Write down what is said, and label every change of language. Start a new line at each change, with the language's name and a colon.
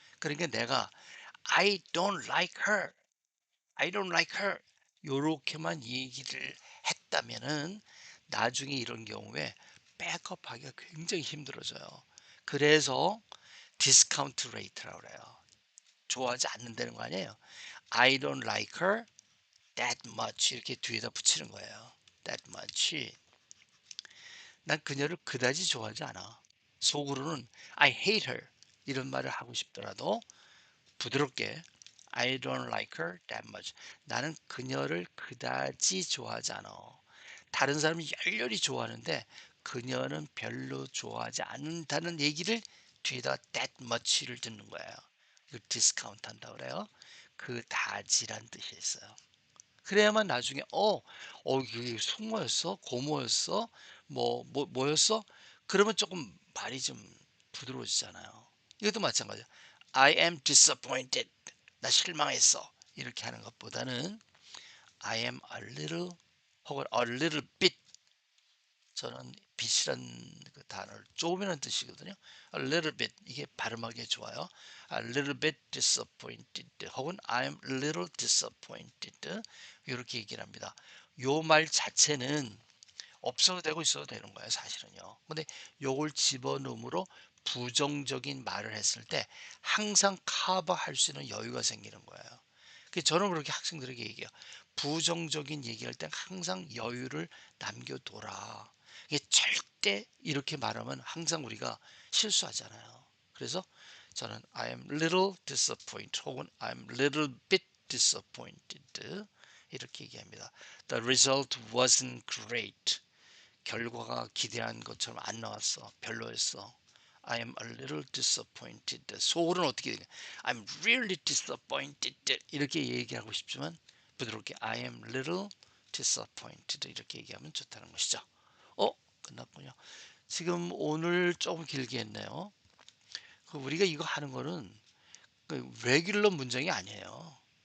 Korean: 그러니까 내가
English: I don't like her,
Korean: I don't like her 요렇게만 얘기를 했다면은 나중에 이런 경우에 백업하기가 굉장히 힘들어져요. 그래서 디스카운트 레이트라고 그래요. 좋아하지 않는다는 거 아니에요.
English: I don't like her that much
Korean: 이렇게 뒤에다 붙이는 거예요.
English: that much.
Korean: 난 그녀를 그다지 좋아하지 않아. 속으로는
English: I hate her
Korean: 이런 말을 하고 싶더라도 부드럽게
English: I don't like her that much.
Korean: 나는 그녀를 그다지 좋아하지 않아. 다른 사람이 열렬히 좋아하는데 그녀는 별로 좋아하지 않는다는 얘기를 뒤에다
English: that much
Korean: 를 듣는 거예요. 이걸 디스카운트 한다 그래요. 그 다지란 뜻이 있어요. 그래야만 나중에 이게 숙모였어? 고모였어? 뭐였어? 그러면 조금 말이 좀 부드러워지잖아요. 이것도 마찬가지야.
English: I am disappointed.
Korean: 나 실망했어. 이렇게 하는 것보다는
English: I am a little
Korean: 혹은
English: a little bit
Korean: 저는 빛이란 그 단어를 조금이라는 뜻이거든요.
English: A little bit
Korean: 이게 발음하기 좋아요.
English: A little bit disappointed
Korean: 혹은
English: I'm a little disappointed
Korean: 이렇게 얘기를 합니다. 요 말 자체는 없어도 되고 있어도 되는 거예요, 사실은요. 근데 요걸 집어넣음으로 부정적인 말을 했을 때 항상 커버할 수 있는 여유가 생기는 거예요. 저는 그렇게 학생들에게 얘기해요. 부정적인 얘기할 땐 항상 여유를 남겨둬라. 이게 절대 이렇게 말하면 항상 우리가 실수하잖아요. 그래서 저는
English: I am little disappointed
Korean: 혹은
English: I'm little bit disappointed
Korean: 이렇게 얘기합니다.
English: The result wasn't great.
Korean: 결과가 기대한 것처럼 안 나왔어. 별로였어.
English: I am a little disappointed.
Korean: 속으로는 어떻게 되냐?
English: I'm really disappointed.
Korean: 이렇게 얘기하고 싶지만 부드럽게
English: I am little disappointed
Korean: 이렇게 얘기하면 좋다는 것이죠. 끝났군요. 지금 오늘 조금 길게 했네요. 우리가 이거 하는 거는 레귤러 문장이 아니에요.